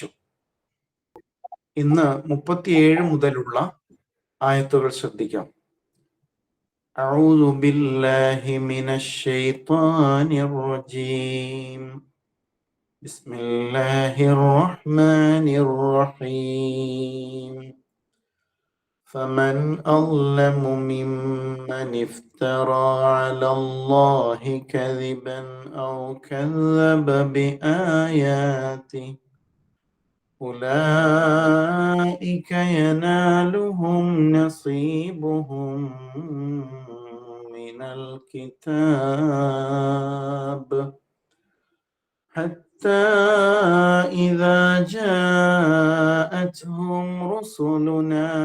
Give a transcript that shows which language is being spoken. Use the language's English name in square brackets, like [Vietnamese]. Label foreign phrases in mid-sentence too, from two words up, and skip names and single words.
[Malayalam] ഇന്ന് 37 മുതലുള്ള ആയത്തുകൾ ശ്രദ്ധിക്കാം. [Arabic] أعوذ بالله من الشيطان الرجيم. بسم الله الرحمن الرحيم. فمن أظلم ممن افترى على الله كذبا أو كذب بآياته أولئك ينالهم نصيبهم من الكتاب حتى إذا جاءتهم رسلنا